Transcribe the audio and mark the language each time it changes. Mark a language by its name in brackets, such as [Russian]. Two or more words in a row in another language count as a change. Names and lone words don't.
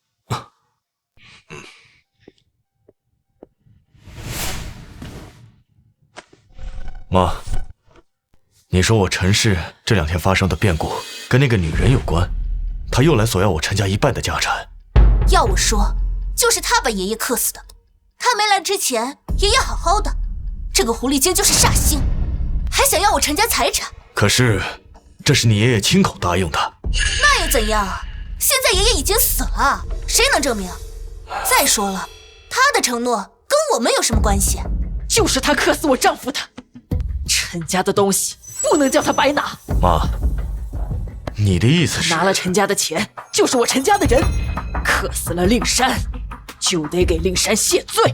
[Chinese] 媽，你說我陳氏這2天發生的變故跟那個女人有關，她又來索要我陳家一半的家產。要我說，就是他把爺爺克死的。他沒來之前，爺爺好好的，這個狐狸精就是煞星，還想要我陳家財產。可是，這是你爺爺親口答應的。那又怎樣？現在爺爺已經死了，誰能證明？再說了，他的承諾跟我們有什麼關係？就是他克死我丈夫的，陳家的東西不能叫他白拿。媽，你的意思是？拿了陳家的錢，就是我陳家的人，克死了令山，就得給令山謝罪。